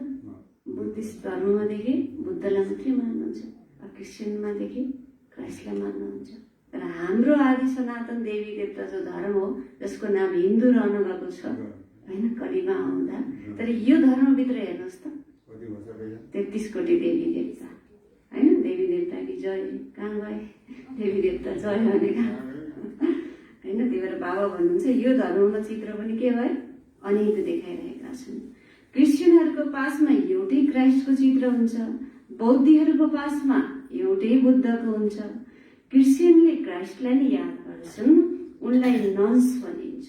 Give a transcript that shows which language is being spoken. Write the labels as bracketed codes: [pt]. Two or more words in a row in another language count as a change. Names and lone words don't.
[ne] बुद्धिस्ट धर्ममा देखे बुद्धलाई मात्रै मान्नुहुन्छ, क्रिस्चियनमा देखे क्राइस्टलाई मान्नुहुन्छ। तर हाम्रो आदि सनातन देवी देवता जो धर्म हो, जसको नाम हिन्दू रहनु गएको छ होइन कलिमा आउँदा, तर यो धर्मभित्र हेर्नुहोस् त 33 कोटी देवी देवता होइन। देवी देवता कि जय, कहाँ गए देवी देवता जय भनेका होइन। त्यही भएर बाबा भन्नुहुन्छ यो धर्ममा चित्र पनि के भयो, अनेक देखाइरहेका छन्। क्रिस्चियनहरूको पासमा एउटै क्राइस्टको चित्र हुन्छ, बौद्धहरूको पासमा एउटै बुद्धको हुन्छ। क्रिस्चियनले क्राइस्टलाई नै याद गर्छन्, उनलाई नन्स भनिन्छ।